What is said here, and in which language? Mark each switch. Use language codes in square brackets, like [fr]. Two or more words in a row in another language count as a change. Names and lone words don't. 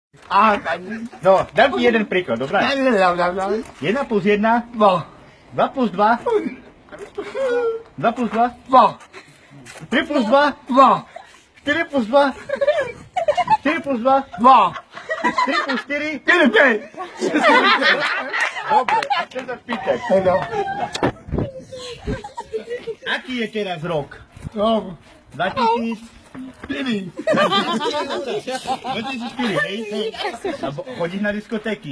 [sk] A, tak. No, dám ti jeden príklad, dobré? Dám. 1 plus 1, Bo. 2 plus 2, 2 plus 2, Bo. 3 plus 2, Bo. 4 plus 2, 4 plus 2, Bo. 3 plus 4. Kiedy? Dobre, a chcem sa spýtať, No. aký je teraz rok? No. 2000? Kiedy? 2004, hej? A chodíš na diskotéky?